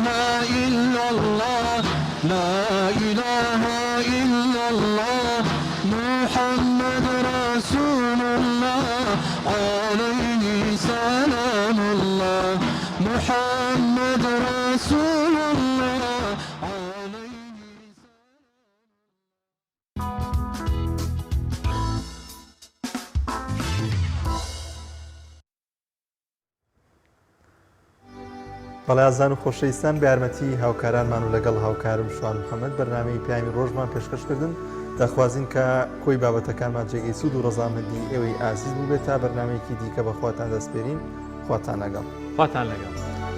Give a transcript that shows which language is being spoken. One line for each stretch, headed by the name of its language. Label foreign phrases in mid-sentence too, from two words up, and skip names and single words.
Arabic: إلا الله لا إله إلا الله محمد رسول الله عليه سلام الله محمد رسول الله
Central Kurdish: بەڵێزان و خۆشەویستان بە یارمەتی هاوکارانمان و لەگەڵ هاوکارم شوان محەممەد بەرنامەی پیامی ڕۆژمان پێشکەشکردن دەخوازین کە کۆی بابەتەکانمان جێگەی سوود و ڕەزامەندی ئێوەی ئازیز بوو بێت تا بەرنامەیەکی دیکە بەخواتان دەستپێرین خواتان لەگەڵ.